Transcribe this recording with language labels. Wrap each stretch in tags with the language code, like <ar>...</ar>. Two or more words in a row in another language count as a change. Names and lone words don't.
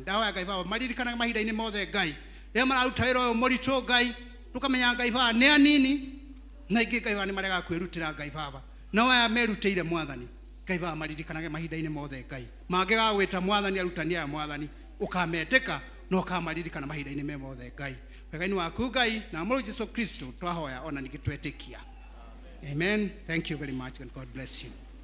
<ki>ndahoya Ngai Baba maririkanaga mahinda-inĩ mothe Ngai, rĩrĩa mararuta wĩra ũyũ mũritũ Ngai, tukamenya Ngai Baba nĩ anini na ingĩ Ngai Baba nĩ marega kwĩrutĩra Ngai Baba, no aya merutĩire Mwathani, Ngai Baba maririkanage mahinda-inĩ mothe Ngai, mangĩgagwĩta Mwathani arutani aya Mwathani, ũkametĩka no ũkamaririkana mahinda-inĩ me mothe Ngai, wega-inĩ waku Ngai na mũrũ Jesũ Kristo twahoya ona ningĩ twetĩkia, amen.</ki> <en>Thank you very much and God bless you.</en>